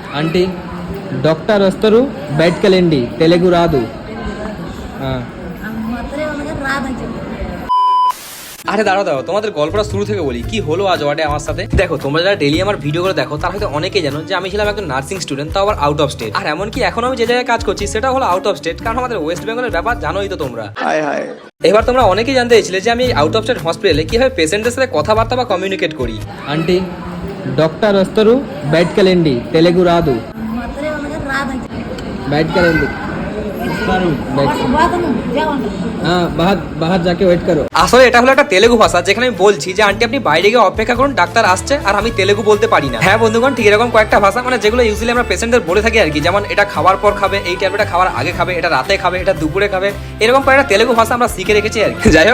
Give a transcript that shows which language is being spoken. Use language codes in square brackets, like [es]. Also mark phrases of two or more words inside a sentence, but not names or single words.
[te] ఆంటీ డాక్టర్ వస్తారు బయటకు వెళ్ళండి తెలుగు రాదు [bn] আরে দাঁড়াও দাঁড়াও, তোমাদের গল্পটা শুরু থেকে বলি কি হলো আজ ওয়ার্ডে আমার সাথে। দেখো, তোমরা যারা ডেইলি আমার ভিডিওগুলো দেখো তারা হয়তো অনেকেই জানো যে আমি ছিলাম একজন [en] nursing student, [bn] তাও আবার [en] out of state. [bn] আর এমনকি এখন আমি যে জায়গায় কাজ করছি সেটা হলো [en] out of state, [bn] কারণ আমাদের ওয়েস্ট বেঙ্গলের ব্যাপার জানোই তো তোমরা। এবার তোমরা অনেকেই জানতে চাইছিলে যে আমি [en] out of state hospitalে [bn] কিভাবে পেশেন্টের সাথে কথাবার্তা বা কমিউনিকেট করি। [te] ఆంటీ డాక్టర్ వస్తారు బయటకు వెళ్ళండి తెలుగు రాదు బయటకు వెళ్ళండి [hi] बाहर जाके वेट करो। [bn] আসলে এটা হলো একটা তেলেগু ভাষা, যেখানে আমি বলছি যে আন্টি আপনি বাইরে গিয়ে অপেক্ষা করুন, ডাক্তার আসছে। আর আমি তেলেগু বলতে পারি না। হ্যাঁ বন্ধুগণ, ঠিক এরকম কয়েকটা ভাষা মানে যেগুলো ইউজুয়ালি আমরা পেশেন্টদের বলে থাকি আর কি, যেমন এটা খাওয়ার পর খাবে, এই ট্যাবলেটটা খাওয়ার আগে খাবে, এটা রাতে খাবে, এটা দুপুরে খাবে, এরকম কয়েকটা তেলেগু ভাষা আমরা শিখে রেখেছি আর কি।